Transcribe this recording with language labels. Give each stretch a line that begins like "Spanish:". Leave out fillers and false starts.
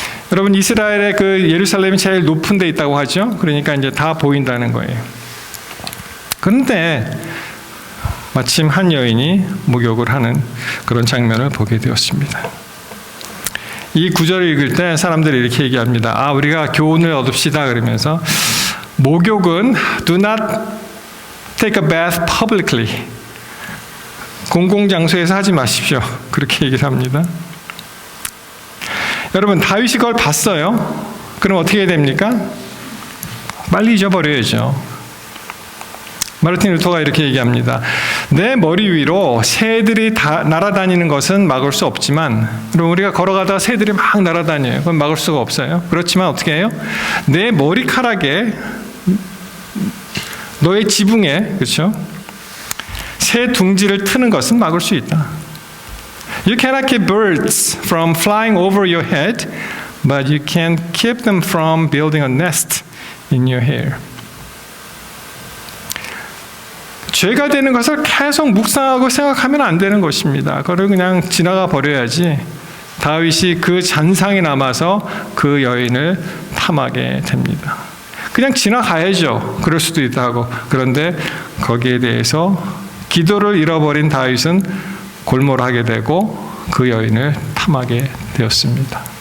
Korean: 여러분, 이스라엘의 그 예루살렘이 제일 높은 데 있다고 하죠. 그러니까 이제 다 보인다는 거예요. 그런데 마침 한 여인이 목욕을 하는 그런 장면을 보게 되었습니다. 이 구절을 읽을 때 사람들이 이렇게 얘기합니다. 우리가 교훈을 얻읍시다 그러면서 목욕은
English: do not take a bath publicly.
Korean: 공공장소에서 하지 마십시오. 그렇게 얘기를 합니다. 여러분, 다윗이 그걸 봤어요. 그럼 어떻게 해야 됩니까? 빨리 잊어버려야죠. 마르틴 루터가 이렇게 얘기합니다. 내 머리 위로 새들이 다 날아다니는 것은 막을 수 없지만, 그럼 우리가 걸어가다가 새들이 막 날아다녀요. 그건 막을 수가 없어요. 그렇지만 어떻게 해요? 내 머리카락에, 너의 지붕에, 그렇죠? 새 둥지를 트는 것은 막을 수 있다.
English: You cannot keep birds from flying over your head, but you can keep them from building a nest in your hair.
Korean: 죄가 되는 것을 계속 묵상하고 생각하면 안 되는 것입니다. 그걸 그냥 지나가 버려야지. 다윗이 그 잔상이 남아서 그 여인을 탐하게 됩니다. 그냥 지나가야죠. 그럴 수도 있다고. 그런데 거기에 대해서 기도를 잃어버린 다윗은 골몰하게 되고 그 여인을 탐하게 되었습니다.